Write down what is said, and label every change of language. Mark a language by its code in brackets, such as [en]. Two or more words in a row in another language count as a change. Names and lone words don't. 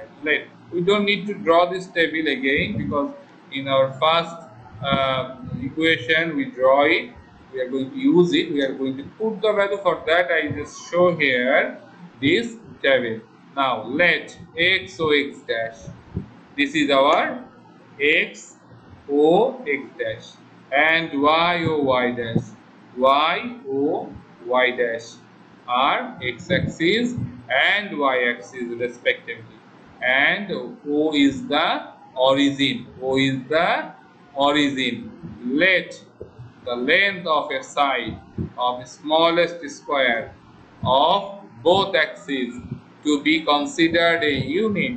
[en] We don't need to draw this table again because in our first equation we draw it. We are going to use it. We are going to put the value. For that I just show here this table. Now let x o x dash. This is our x o x dash and y o y dash. Y o y dash. are x-axis and y-axis respectively, and O is the origin. O is the origin. Let the length of a side of smallest square of both axes to be considered a unit.